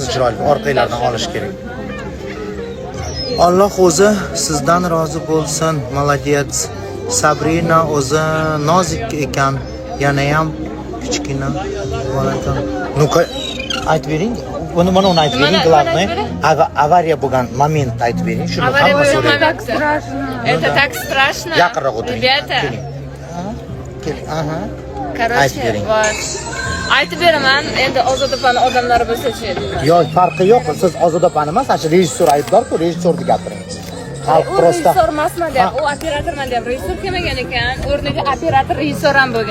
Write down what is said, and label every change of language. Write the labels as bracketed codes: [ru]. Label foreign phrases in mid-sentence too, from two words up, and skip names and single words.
[uz] chiroyli, orqanglardan olish kerak. Alloh o'zi sizdan rozi bo'lsin. [ru] Молодец. [uz] Sabrina o'zi nozik ekan, yana ham kichkina bola ekan. Nu-qa aytib bering. Buni mana uni aytib bering, главное. Avariya bo'lgan moment aytib bering. Shuni Авария hamma bo'lgan so'raydi. [ru] так страшно. Это так страшно. [uz] Yaqinroq o'tiring. [ru] Rебята, [uz] Keling. Aha. [ru] короче, [uz] Aytib bering. [ru] вот. [uz] Aytib beraman, endi Ozodapani odamlari bo'lsa-chi. Yo'q, farqi yo'q. Siz Ozodapani emas, ana rejissor aybdor-ku, rejissorni gapiring. Xalq U [ru] prosta. [uz] rejissor emasman deyapti, u operatorman deyapti. Rejissor kelmagan ekan, o'rniga operator rejissor ham bo'lgan